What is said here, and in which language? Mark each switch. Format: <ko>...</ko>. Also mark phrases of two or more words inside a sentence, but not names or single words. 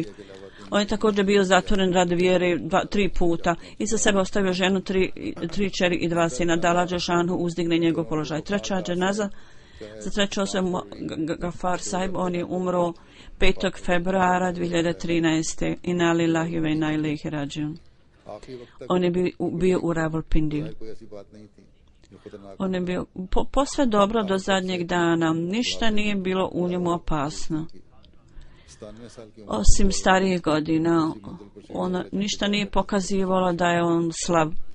<bs>On je također bio zatvoren radi vjere 3 puta i za sebe ostavio ženu, 3 čeri i 2 sina. Da Allah dželešanu uzdigne njegov položaj. Treća dženaza za treću osobu Gafar Saib, on je umro 5. februara 2013.</bs> <ar>إنا لله وإنا إليه راجعون.</ar> <bs>On je bio u Rawalpindiju. On je bio posve dobro do zadnjeg dana. Ništa nije bilo u njemu opasno. Osim starijih godina, ništa nije pokazivalo da je on slab.</bs>